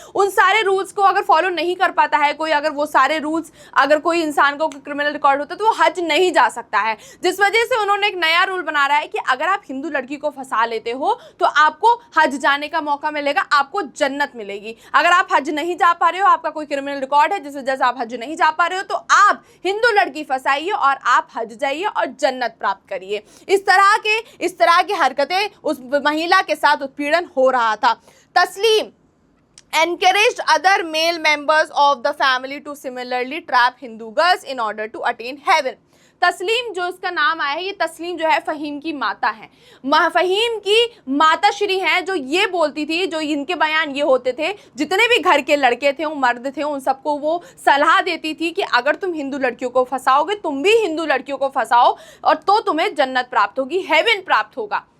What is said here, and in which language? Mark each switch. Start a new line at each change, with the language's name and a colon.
Hindi: उन सारे रूल्स को अगर फॉलो नहीं कर पाता है कोई, अगर वो सारे रूल्स, अगर कोई इंसान को क्रिमिनल रिकॉर्ड होता है तो वो हज नहीं जा सकता है, जिस वजह से उन्होंने एक नया रूल बना रहा है कि अगर आप हिंदू लड़की को फंसा लेते हो तो आपको हज जाने का मौका मिलेगा, आपको जन्नत मिलेगी। अगर आप हज नहीं जा पा रहे हो, आपका कोई क्रिमिनल रिकॉर्ड है जिस वजह से आप हज नहीं जा पा रहे हो, तो आप हिंदू लड़की फंसाइए और आप हज जाइए और जन्नत प्राप्त करिए। इस तरह की हरकतें उस महिला के साथ उत्पीड़न हो रहा था।
English: Taslim encouraged other male members of the family to similarly trap Hindu girls in order to attain heaven.
Hindi: तस्लीम जो इसका नाम आया है, ये तस्लीम जो है फ़हीम की माता है। फ़हीम की माता श्री हैं, जो ये बोलती थी, जो इनके बयान ये होते थे, जितने भी घर के लड़के थे, वो मर्द थे, उन सबको वो सलाह देती थी कि अगर तुम हिंदू लड़कियों को फंसाओगे, तुम भी हिंदू लड़कियों को फंसाओ, और तो तुम्हें जन्नत प्राप्त होगी, हेवन प्राप्त होगा।